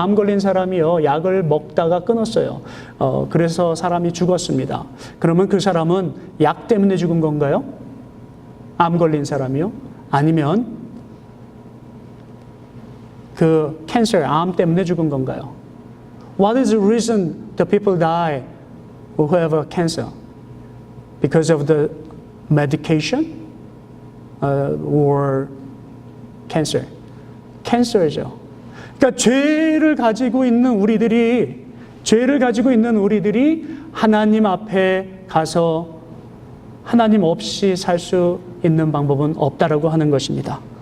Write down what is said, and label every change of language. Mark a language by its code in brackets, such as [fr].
[ko] 암 걸린 사람이요, 약을 먹다가 끊었어요. 그래서 사람이 죽었습니다. 그러면 그 사람은 약 때문에 죽은 건가요? 암 걸린 사람이요? 아니면 그 캔서, 암 때문에 죽은 건가요? [en] What is the reason the people die who have a cancer? Because of the medication? Or cancer. cancer죠. [ko] 그러니까 죄를 가지고 있는 우리들이 하나님 앞에 가서 하나님 없이 살 수 있는 방법은 없다라고 하는 것입니다.